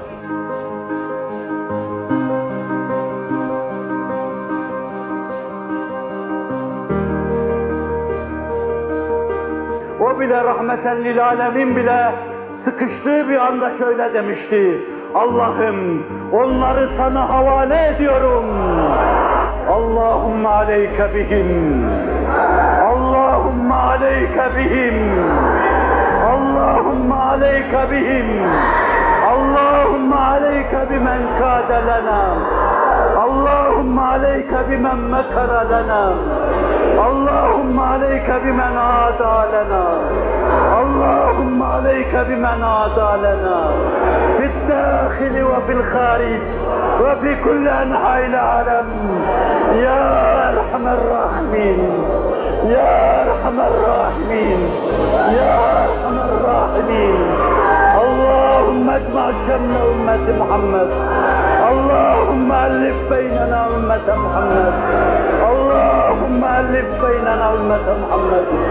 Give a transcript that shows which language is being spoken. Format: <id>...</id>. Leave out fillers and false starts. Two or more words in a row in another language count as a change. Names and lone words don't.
<tr>O bile</tr> <ar>رحمة للعالمين</ar> <tr>bile sıkıştığı bir anda şöyle demişti. Allah'ım onları sana havale ediyorum.</tr> <ar>اللهم عليك بهم. اللهم عليك بهم. اللهم عليك بهم. اللهم عليك بمن كاد لنا. اللهم عليك بمن مكر لنا. اللهم عليك بمن عادى لنا اللهم عليك بمن عادى لنا في الداخل وفي الخارج وفي كل أنحاء العالم يا أرحم الراحمين يا أرحم الراحمين يا أرحم الراحمين اللهم اجمع شمل أمة محمد اللهم ألف بيننا أمة محمد اللهم ألف بيننا أمة محمد</ar>